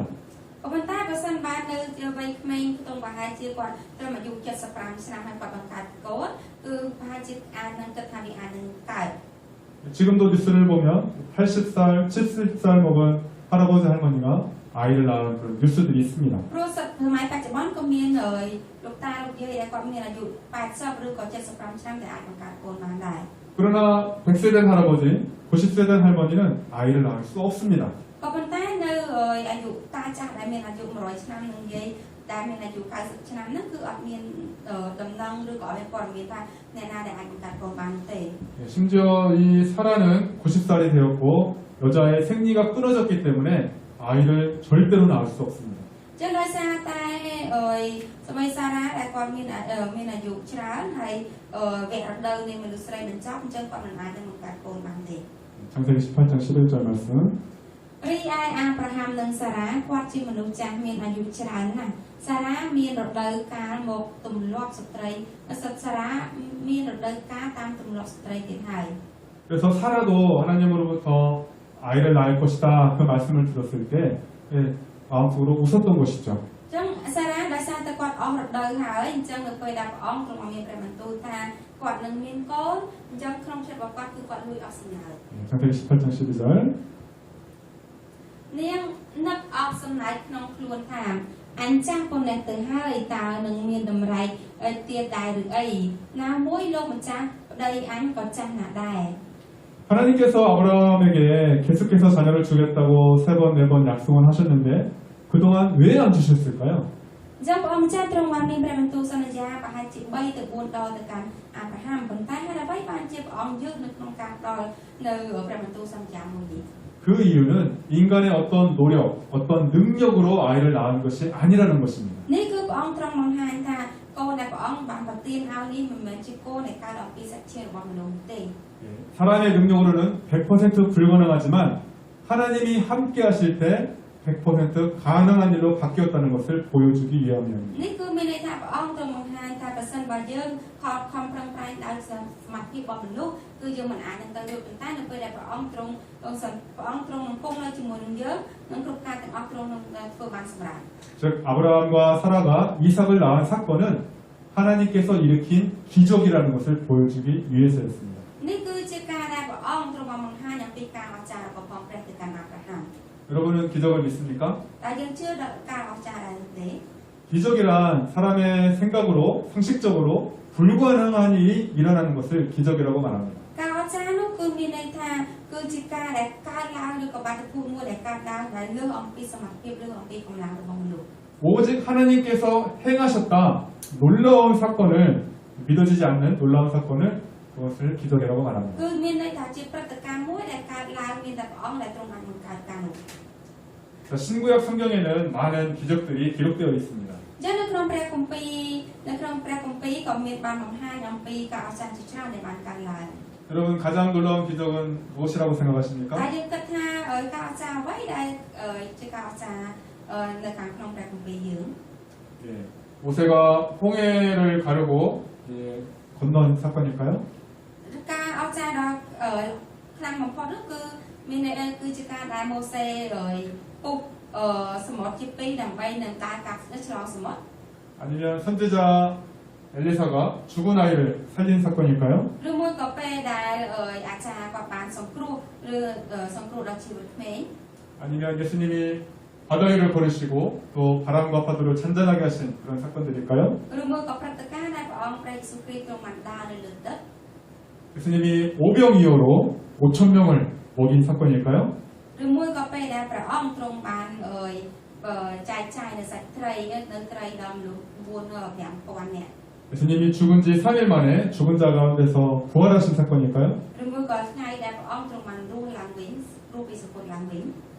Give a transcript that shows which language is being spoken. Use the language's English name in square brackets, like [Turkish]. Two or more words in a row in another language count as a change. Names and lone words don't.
[Khmer] ក៏ប៉ុន្តែបើសិនបើនៅវ័យក្មេងខ្ទង់ប្រហែលជាគាត់ត្រឹមអាយុ75ឆ្នាំហើយគាត់បង្កើតកូនគឺប្រហែលជាអាចនឹងគិតថាវាអាចនឹងកើត [Korean] 지금도 뉴스를 보면 80살, 70살 먹은 할아버지 할머니가 아이를 낳은 그런 뉴스들이 있습니다. [Khmer] ព្រោះសម័យបច្ចុប្បន្នក៏មានលោកតាលោកយាយដែលគាត់មានអាយុ80ឬក៏75ឆ្នាំដែលអាចបង្កើតកូនបានដែរ [Korean] 그러나 100세 된 할아버지, 90세 된 할머니는 아이를 낳을 수 없습니다. [Khmer] ក៏ប៉ុន្តែនៅអាយុតាចាស់ដែលមានអាយុ100ឆ្នាំនឹងយាយដែលមានអាយុ90ឆ្នាំហ្នឹងគឺអត់មានដំណឹងឬក៏អត់មានព័ត៌មានថាអ្នកណាដែលអាចបង្កើតកូនបានទេ [Korean] 심지어 이 사라는 90살이 되었고 여자의 생리가 끊어졌기 때문에 아이를 절대로 낳을 수 없습니다. [Khmer] ចឹងដោយសារតែសម័យសារ៉ាដែលគាត់មានអាយុច្រើនហើយវគ្គរដូវនៃមនុស្សស្រីបញ្ចប់អញ្ចឹងគាត់មិនអាចនឹងបង្កើតកូនបានទេ [Korean] 창세기 18장 11절 말씀. [Khmer] រីឯអាប្រាហាំនិងសារ៉ាគាត់ជាមនុស្សចាស់មានអាយុច្រើនណាស់សារ៉ាមានរដូវកាលមកទម្លាប់ស្ត្រីសារ៉ាមានរដូវកាលតាមទម្លាប់ស្ត្រីទៀតហើយ [Korean] 그래서 사라도 하나님으로부터 아이를 낳을 것이다 그 말씀을 들었을 때 예, 마음속으로 웃었던 것이죠. [Khmer] ចឹងសារ៉ាដោយសារតែគាត់អស់រដូវហើយអញ្ចឹងនៅពេលដែលព្រះអង្គទ្រង់មានព្រះបន្ទូលថាគាត់នឹងមានកូនអញ្ចឹងក្នុងចិត្តរបស់គាត់គឺគាត់លួចអស់សំណើច [Korean] 예, 창세기 18장 12절. [Khmer] នាងនឹកអស់សំណើចក្នុងខ្លួនថាអញចាស់ប៉ុណ្ណេះទៅហើយតើនឹងមានតម្រៃទៀតដែរឬអីណាមួយលោកម្ចាស់ប្តីអញក៏ចាស់ណាស់ដែរ [Korean] 하나님께서 아브라함에게 계속해서 자녀를 주겠다고 3번, 4번 약속을 하셨는데 그동안 왜 안 주셨을까요? [Khmer] អញ្ចឹងព្រះអង្គម្ចាស់ទ្រង់បានមានព្រះបន្ទូលសន្យាប្រហែលជា3ទៅ4ដងទៅកាន់អាប់រ៉ាហាំប៉ុន្តែហេតុអ្វីបានជាព្រះអង្គយកនៅក្នុងការផ្ដល់នៅព្រះបន្ទូលសន្យាមួយនេះ [Korean] 그 이유는 인간의 어떤 노력, 어떤 능력으로 아이를 낳은 것이 아니라는 것입니다. [Khmer] នេះគឺព្រះអង្គទ្រង់បង្ហាញថាកូនដែលព្រះអង្គបានប្រទានឲ្យនេះមិនមែនជាកូនដែលកើតអំពីសាច់ឈាមរបស់មនុស្សទេ [Korean] 예, 사람의 능력으로는 100% 불가능하지만 하나님이 함께 하실 때 100% 가능한 일로 바뀌었다는 것을 보여주기 위함입니다. [Khmer] នេះគឺមានន័យថាព្រះអង្គទ្រង់បង្ហាញថាប្រសិនបើយើងខំប្រឹងប្រែងដោយសមត្ថភាពរបស់មនុស្សគឺយើងមិនអាចនឹងទៅរួចប៉ុន្តែនៅពេលដែលព្រះអង្គទ្រង់នឹងគង់នៅជាមួយនឹងយើងនឹងគ្រប់ការទាំងអស់ទ្រង់នឹងធ្វើបានសម្រេច [Korean] 즉 아브라함과 사라가 이삭을 낳은 사건은 하나님께서 일으킨 기적이라는 것을 보여주기 위해서였습니다. [Khmer] នេះគឺជាការដែលព្រះអង្គទ្រង់បានបង្ហាញអំពីការអស្ចារ្យរបស់ព្រះព្រះទៅកាន់អាប់រ៉ាហាំ [Korean] 여러분은 기적을 믿습니까? [Khmer] តែយើងជឿដល់ការអស្ចារ្យដែរទេ [Korean] 기적이란 사람의 생각으로 상식적으로 불가능한 일이 일어나는 것을 기적이라고 말합니다. [Khmer] ការអស្ចារ្យនោះគឺមានន័យថាគឺជាការដែលកើតឡើងឬក៏បាតុភូតមួយដែលកើតឡើងដែលលើសអំពីសមត្ថភាពឬអំពីកម្លាំងរបស់មនុស្ស [Korean] 오직 하나님께서 행하셨다 놀라운 사건을 믿어지지 않는 놀라운 사건을 그것을 기적이라고 말합니다. [Khmer] គឺមានន័យថាជាព្រឹត្តិការណ៍មួយដែលកើតឡើងមានតែព្រះអង្គដែលទ្រង់បានបង្កើតការនោះ [Korean] 자, 신구약 성경에는 많은 기적들이 기록되어 있습니다. [Khmer] ចឹងនៅក្នុងព្រះគម្ពីរក៏មានបានបង្ហាញអំពីការអស្ចារ្យជាច្រើនដែលបានកើតឡើង [Korean] 여러분 가장 놀라운 기적은 무엇이라고 생각하십니까? [Khmer] តែយើងគិតថាការអស្ចារ្យអ្វីដែលជាការអស្ចារ្យនៅខាងក្នុងព្រះគម្ពីរយើង [Korean] 예, 모세가 홍해를 가르고 예, 건넌 사건일까요? [Khmer] ការអស្ចារ្យដ៏ខ្លាំងបំផុតនោះគឺមានន័យគឺជាការដែលម៉ូសេពុះសមុទ្រជាពីរដើម្បីនឹងដើរកាប់ឆ្លងសមុទ្រ [Korean] 아니면 선지자 엘리사가 죽은 아이를 살린 사건일까요? [Khmer] ឬមួយក៏ពេលដែលអាចារ្យគាត់បានសង្គ្រោះឬសង្គ្រោះដល់ជីវិតក្មេង [Korean] 아니면 예수님이 바다 위를 걸으시고 또 바람과 파도를 잔잔하게 하신 그런 사건들일까요? [Khmer] ឬមួយក៏ព្រឹត្តិការណ៍ដែលព្រះអង្គព្រះយេស៊ូវគ្រីស្ទទ្រង់បានដើរនៅលើទឹក [Korean] 예수님이 오병이어로 5,000명을 먹인 사건일까요? [Khmer] ឬមួយក៏ពេលដែលព្រះអង្គទ្រង់បានចែកចាយនៅសាច់ត្រីនៅត្រីដល់មនុស្ស 4,500 នាក់ [Korean] 예수님이 죽은 지 3일 만에 죽은 자 가운데서 부활하신 사건일까요? [Khmer] ឬមួយក៏ថ្ងៃដែលព្រះអង្គទ្រង់បានរស់ឡើងវិញរស់ពីសពុទ្រឡើងវិញ